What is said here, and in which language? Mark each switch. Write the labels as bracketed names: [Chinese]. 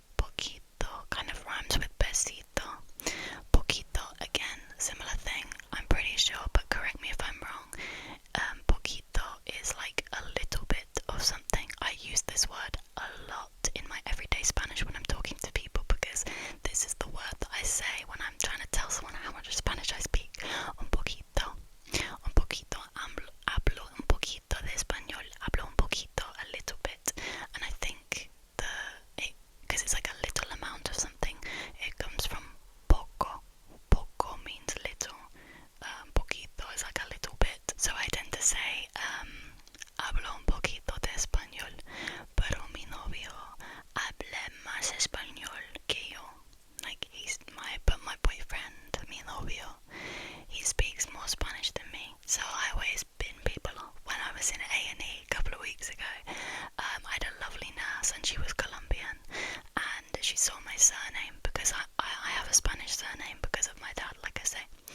[English] Poquito kind of rhymes with besito. Poquito, again, similar thing, I'm pretty sure, but correct me if I'm wrong. Poquito is like a little bit of something. I use this word a lot in my everyday Spanish when I'm talking to people, because this is the word that I say when I'm trying to tell someone how much Spanish I speak. [Spanish] Un poquito. Un poquito. Hablo un poquito de español. Hablo un poquito, a little bit. [English] And I think because it's like a little amount of something, it comes from poco. Poco means little. Poquito is like a little bit. [Spanish] So I tend to say, hablo un poquito de español, pero mi novio habla más español que yo. [English] Like, my boyfriend, mi novio, he speaks more Spanish than me. So I always bin people off. When I was in A&E a couple of weeks ago, I had a lovely nurse, and she was Colombian, and she saw my surname, because I have a Spanish surname because of my dad, like I say.